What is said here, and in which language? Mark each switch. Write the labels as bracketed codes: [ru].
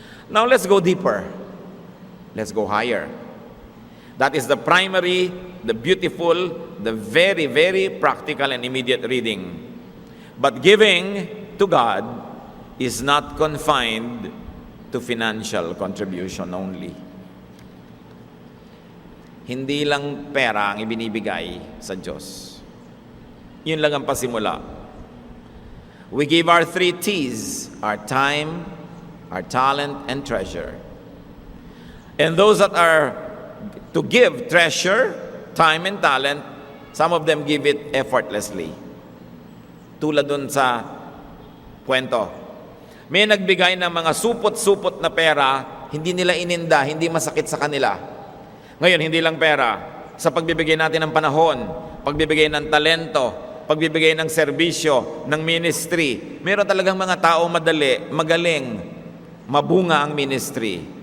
[en] Now let's go deeper. Let's go higher. That is the primary, the beautiful, the very, very practical and immediate reading. But giving to God is not confined to financial contribution only. [tl] Hindi lang pera ang ibinibigay sa Diyos. Yun lang ang pasimula. [en] We give our 3 T's, our time, our talent, and treasure. And those that are to give treasure, time, and talent, some of them give it effortlessly. [tl] Tulad dun sa kwento. May nagbigay ng mga supot-supot na pera, hindi nila ininda, hindi masakit sa kanila. Ngayon, hindi lang pera. Sa pagbibigay natin ng panahon, pagbibigay ng talento, pagbibigay ng serbisyo, ng ministry, meron talagang mga tao magaling, mabunga ang ministry.